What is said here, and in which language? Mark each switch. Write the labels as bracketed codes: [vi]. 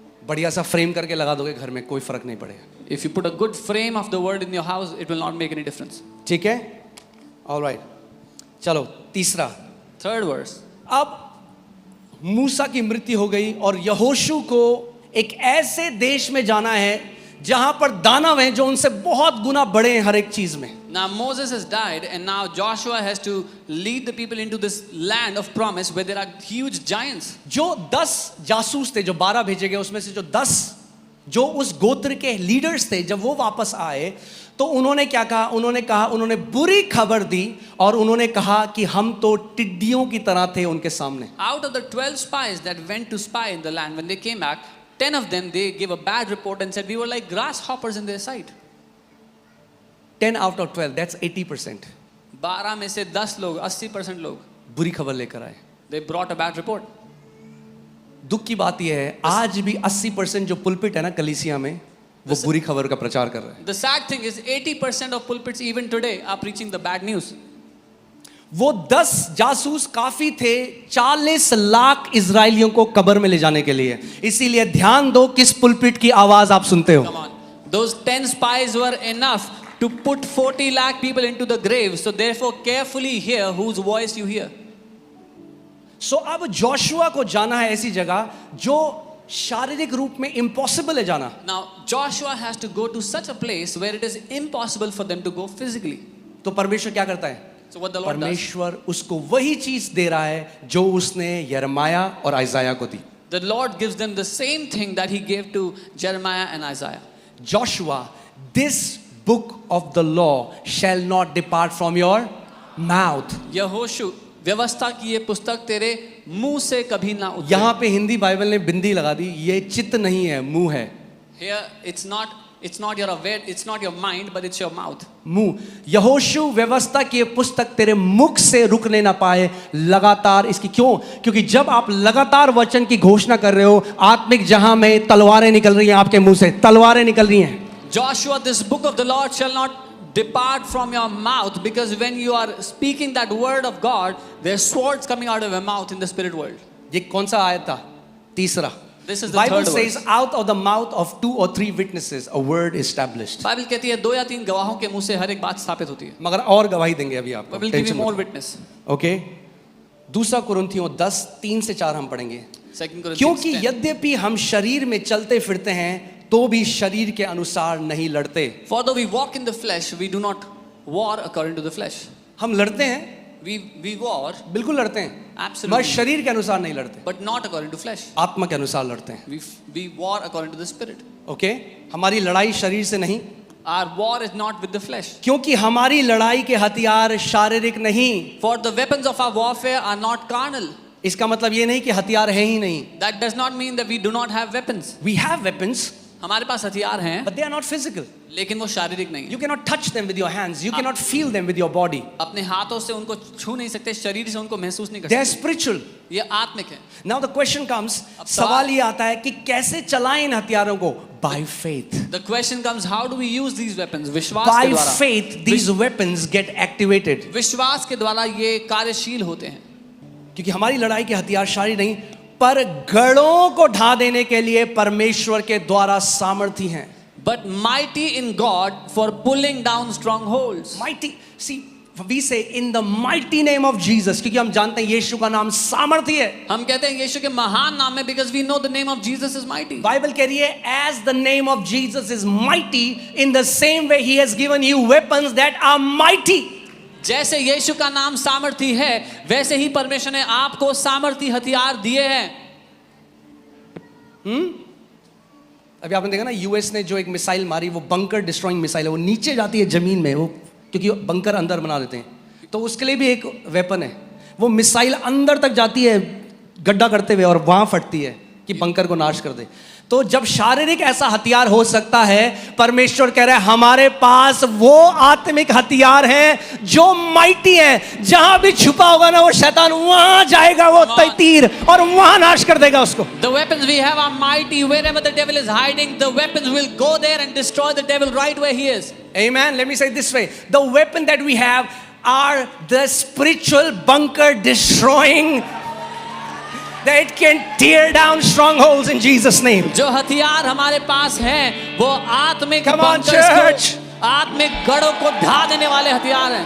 [hi] बढ़िया सा फ्रेम करके लगा दोगे घर में, कोई फर्क नहीं पड़ेगा। [en] If you put a good frame of the word in your house, it will not make any difference. [hi] ठीक है, ऑलराइट। चलो तीसरा, [en] Third verse. [hi] अब मूसा की मृत्यु हो गई और यहोशू को एक ऐसे देश में जाना है जहां पर दानव हैं जो उनसे बहुत गुना बड़े हैं हर एक चीज में। [en] Now Moses has died and now Joshua has to lead the people into this land of promise where there are huge giants. [hi] जो 10 जासूस थे, जो 12 भेजे गए, उसमें से जो 10 जो उस गोत्र के लीडर्स थे, जब वो वापस आए तो उन्होंने क्या कहा? उन्होंने बुरी खबर दी और उन्होंने कहा कि हम तो टिड्डियों की तरह थे उनके सामने। [en] Out of the 12 spies that went to spy in the land, when they came back, 10 of them, they gave a bad report and said we were like grasshoppers in their sight. 10 out of 12, that's 80%। [hi] 12 में से 10 लोग, 80% लोग, बुरी खबर लेकर आए। [en] they brought a bad report. [hi] दुख की बात यह है आज भी 80% जो पुलपिट है ना कलीसिया में, वो बुरी खबर का प्रचार कर रहे हैं। [en] The sad thing is 80% of pulpits even today are preaching the bad news. [hi] वो 10 जासूस काफी थे 40 लाख इजरायलियों को कब्र में ले जाने के लिए। इसीलिए ध्यान दो किस पुलपिट की आवाज आप सुनते हो। [en] Come on. Those 10 spies were enough to put 40 lakh people into the grave. So therefore carefully hear whose voice you hear. [hi] सो अब जोशुआ को जाना है ऐसी जगह जो शारीरिक रूप में इम्पॉसिबल है जाना। [en] Now Joshua has to go to such a place where it is impossible for them to go physically. [hi] तो परमेश्वर क्या करता है? [en] So what the Lord does? [hi] परमेश्वर उसको वही चीज दे रहा है जो उसने यिर्मयाह और आइजाया को दी। [en] The Lord gives them the same thing that He gave to Jeremiah and Isaiah. Joshua, this book of the law shall not depart from your mouth. [hi] यहोशू, व्यवस्था की ये पुस्तक तेरे मुंह से कभी ना उतरे. यहाँ पे हिंदी बाइबल ने बिंदी लगा दी, ये चित्त नहीं है, मुंह है। [en] Here it's not It's not your aware, it's not your mind, but it's your mouth. [hi] मुंह। यहोशू व्यवस्था की ये पुस्तक तेरे मुख से रुकने ना पाए, लगातार इसकी क्यों? क्योंकि जब आप लगातार वचन की घोषणा कर रहे हो, आत्मिक जहां में तलवारें निकल रही हैं, आपके मुंह से तलवारें निकल रही हैं। [en] Joshua, this book of the Lord shall not depart from your mouth, because when you are speaking that word of God, there's swords coming out of your mouth in the spirit world. [hi] ये कौन सा आयत था? तीसरा। [en] This is the Bible third says, verse. out of the mouth of 2 or 3 witnesses, a word is established. [hi] Bible कहती है 2 या 3 गवाहों के मुंह से हर एक बात स्थापित होती है. मगर और गवाही देंगे अभी आपको। [en] We will give you more witness. [hi] Okay, दूसरा कुरिन्थियों 10, 3 से 4 हम पढ़ेंगे। [en] 2 Corinthians [hi] क्योंकि [en] 10. [hi] यद्यपि हम शरीर में चलते फिरते हैं, तो भी शरीर के अनुसार नहीं लड़ते। [en] For though we walk in the flesh, we do not war according to the flesh. [hi] हम लड़ते हैं, [en] We war, [hi] बिल्कुल लड़ते हैं, [en] absolutely, [hi] मगर शरीर के अनुसार नहीं लड़ते, [en] but not according to flesh. [hi] आत्मा के अनुसार लड़ते हैं। [en] We war according to the spirit. [hi] Okay, हमारी लड़ाई शरीर से नहीं, [en] Our war is not with the flesh. [hi] क्योंकि हमारी लड़ाई के हथियार शारीरिक नहीं। [en] For the weapons of our warfare are not carnal. [hi] इसका मतलब ये नहीं कि हथियार है ही नहीं। [en] That does not mean that we do not have weapons. We have weapons, [hi] हमारे पास हथियार हैं, [en] but they are not physical. [hi] लेकिन वो शारीरिक नहीं है. [en] You cannot touch them with your hands. You cannot feel them with your body. [hi] अपने हाथों से उनको छू नहीं सकते, शरीर से उनको महसूस नहीं कर [en] They are [hi] सकते. [en] spiritual. [hi] ये आत्मिक है. [en] Now the question comes, [hi] अब सवाल ये आता है कि कैसे चलाएं इन हथियारों को? [en] By faith. The question comes, how do we use these weapons? [hi] विश्वास के [en] By [hi] द्वारा. [en] faith, these weapons get activated. [hi] विश्वास के द्वारा ये कार्यशील होते हैं. क्योंकि हमारी लड़ाई के हथियार शारीरिक नहीं, पर गढ़ों को ढा देने के लिए परमेश्वर के द्वारा सामर्थी हैं। [en] But mighty in God for pulling down strongholds. Mighty, see, we say in the mighty name of Jesus, [hi] क्योंकि हम जानते हैं यीशु का नाम सामर्थी है। हम कहते हैं यीशु के महान नाम में, [en] because we know the name of Jesus is mighty. [hi] Bible कह रही है, [en] as the name of Jesus is mighty, in the same way he has given you weapons that are mighty. [hi] जैसे यीशु का नाम सामर्थी है, वैसे ही परमेश्वर ने आपको सामर्थी हथियार दिए हैं. अभी आपने देखा ना, यूएस ने जो एक मिसाइल मारी, वो बंकर डिस्ट्रॉइंग मिसाइल है, वो नीचे जाती है जमीन में, वो क्योंकि बंकर अंदर बना देते हैं, तो उसके लिए भी एक वेपन है। वो मिसाइल अंदर तक जाती है गड्ढा करते हुए और वहां फटती है कि बंकर को नाश कर दे। तो जब शारीरिक ऐसा हथियार हो सकता है, परमेश्वर कह रहा है हमारे पास वो आत्मिक हथियार हैं जो माइटी हैं। जहां भी छुपा होगा ना वो शैतान, वहां जाएगा वो तीर और वहां नाश कर देगा उसको। [en] The weapons we have are mighty. Wherever the devil is hiding, the weapons will go there and destroy the devil right where he is. Amen. Let me say it this way, the weapon that we have are the spiritual bunker destroying, that it can tear down strongholds in Jesus name. [hi] जो हथियार हमारे पास हैं, वो आत्मिक [en] Come on, [hi] bunkers को, [en] church. [hi] आत्मिक गढ़ों को ढा देने वाले हथियार हैं.